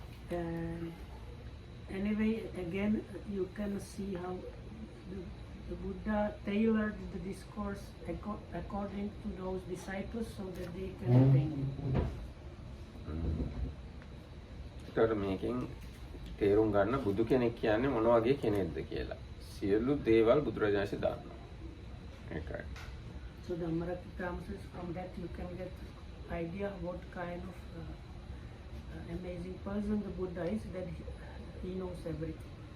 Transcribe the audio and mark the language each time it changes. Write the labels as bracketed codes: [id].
[en] And anyway, again, you can see how the Buddha tailored the discourse according to those disciples so that they can attain it. [si] ඒතර මේකෙන් තේරුම් ගන්න බුදු කෙනෙක් කියන්නේ මොන වගේ කෙනෙක්ද කියලා. සියලු දේවල් බුදුරජාණන්සේ දන්නවා. ඒකයි. [en] So the Mahapadana says from that you can get idea what kind of amazing person the Buddha is, that he knows everything.